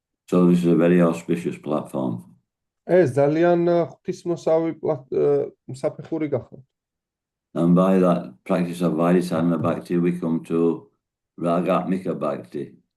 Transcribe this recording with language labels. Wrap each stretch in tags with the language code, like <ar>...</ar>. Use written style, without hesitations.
<en>So this is a very auspicious platform.</en> <ka>ეს ძალიან ღვთისმოსავი საფეხური გახდა.</ka> <en>And by that practice of Vaidhi sadhana bhakti, we come to Ragatmika bhakti.</en>